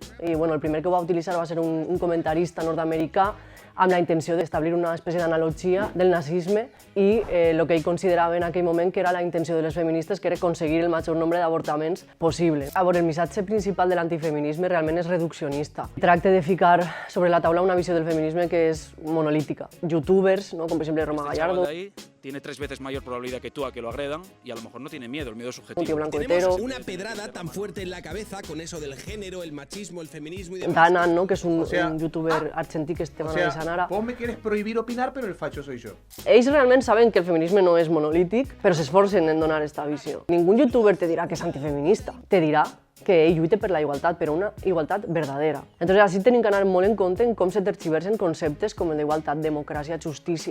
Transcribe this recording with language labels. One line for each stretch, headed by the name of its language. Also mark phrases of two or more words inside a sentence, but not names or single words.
Catalan: I el primer que ho va utilitzar va ser un comentarista nord-americà amb la intenció d'establir una espècie d'analogia del nazisme i el que ell considerava en aquell moment que era la intenció de les feministes, que era aconseguir el major nombre d'avortaments possible. El missatge principal de l'antifeminisme realment és reduccionista. Tracta de ficar sobre la taula una visió del feminisme que és monolítica. Youtubers, com per exemple Roma Gallardo,
Spanish: tiene 3 veces mayor probabilidad que tú a que lo agredan y a lo mejor no tiene miedo, el miedo es un subjetivo. tío blanco hetero, Tenemos una pedrada tan fuerte en la cabeza con eso del género, el machismo, el feminismo y demás.
Catalan: Danan, que és un youtuber argentí que es Esteban Avellanara.
Spanish: Vos me quieres prohibir opinar, pero el facho soy yo.
Catalan: Ells realment saben que el feminisme no és monolític, però s'esforcen en donar aquesta visió. Ningú youtuber te dirà que és antifeminista, te dirà que ell lluita per la igualtat, però una igualtat verdadera. Entonces, així tenim que anar molt en compte en com se tergiversen conceptes com el d'igualtat, democràcia, justícia.